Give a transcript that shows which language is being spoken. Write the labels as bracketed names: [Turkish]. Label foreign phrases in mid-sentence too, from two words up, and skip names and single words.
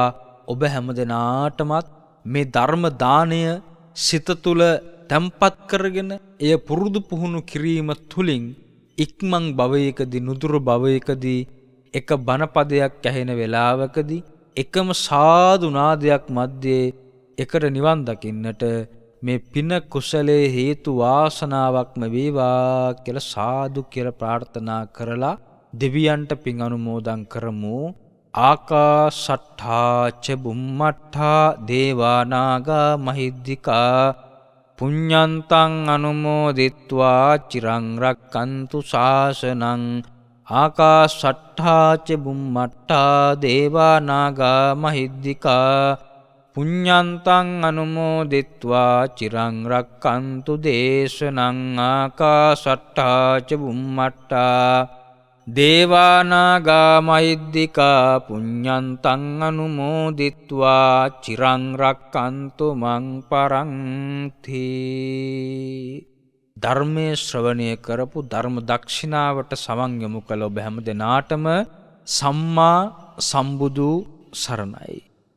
[Sinhala] ඔබ හැම දෙනාටමත් මේ ධර්ම දාණය සිත තුළ තැම්පත් කරගෙන එය පුරුදු පුහුණු කිරීම තුළින් ඉක්මන් භවයකදී නුදුරු භවයකදී එක බණපදයක් ඇහෙන වෙලාවකදී එකම සාදු නාදයක් මැද්දේ එකට නිවන් දකින්නට මේ පින කුසලයේ හේතු වාසනාවක්ම වේවා කියලා සාදු කියලා ප්‍රාර්ථනා කරලා දෙවියන්ට පින් අනුමෝදන් කරමු. [Pali] ආකාශට්ඨා ච බුම්මට්ඨා දේවා නාග මහිද්దికා පුඤ්ඤන්තං අනුමෝදිත්වා චිරං රක්칸තු ශාසනං ආකාසට්ඨා ච බුම්මට්ඨා දේවා නාග මහිද්దికා පුඤ්ඤන්තං අනුමෝදිත්වා චිරං රක්칸තු දේශනං ආකාසට්ඨා ච බුම්මට්ඨා දේවා නාග මහිද්దికා පුඤ්ඤන්තං අනුමෝදිත්වා චිරං රක්칸තු මං පරන්ති. [Sinhala] ධර්මයේ ශ්‍රවණය කරපු ධර්ම දක්ෂිනාවට සමන් යොමු කළ ඔබ හැම දෙනාටම සම්මා සම්බුදු සරණයි.